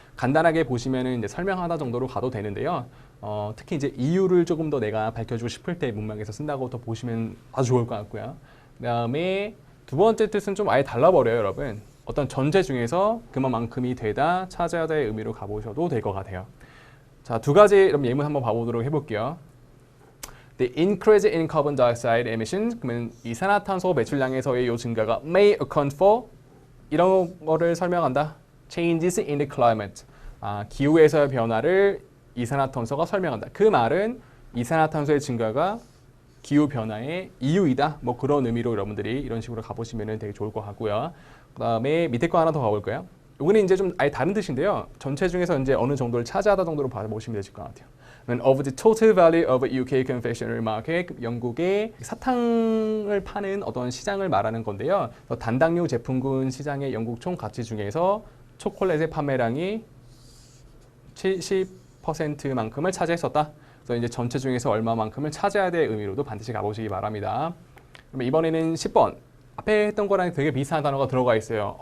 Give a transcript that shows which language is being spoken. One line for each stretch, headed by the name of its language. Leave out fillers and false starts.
Korean: 간단하게 보시면은 이제 설명하다 정도로 가도 되는데요. 특히 이제 이유를 조금 더 내가 밝혀주고 싶을 때 문맥에서 쓴다고 더 보시면 아주 좋을 것 같고요. 그다음에 두 번째 뜻은 좀 아예 달라버려요, 여러분. 어떤 전제 중에서 그만큼이 되다, 차지하다의 의미로 가보셔도 될 것 같아요. 자, 두 가지 예문 한번 봐보도록 해볼게요.
English: The increase in carbon dioxide emission,
Korean: 그러면 이산화탄소 배출량에서의 요 증가가
English: may account for
Korean: 이런 거를 설명한다.
English: Changes in the climate.
Korean: 기후에서의 변화를 이산화탄소가 설명한다. 그 말은 이산화탄소의 증가가 기후 변화의 이유이다. 뭐 그런 의미로 여러분들이 이런 식으로 가보시면 되게 좋을 것 같고요. 그 다음에 밑에 거 하나 더 가볼까요? 이거는 이제 좀 아예 다른 뜻인데요. 전체 중에서 이제 어느 정도를 차지하다 정도로 봐보시면 되실 것 같아요.
English: Of the total value of UK confectionery market,
Korean: 영국의 사탕을 파는 어떤 시장을 말하는 건데요. 단당류 제품군 시장의 영국 총 가치 중에서 초콜릿의 판매량이 70%만큼을 차지했었다. 그래서 이제 전체 중에서 얼마만큼을 차지해야 될 의미로도 반드시 가보시기 바랍니다. 그러면 이번에는 10번. 앞에 했던 거랑 되게 비슷한 단어가 들어가 있어요.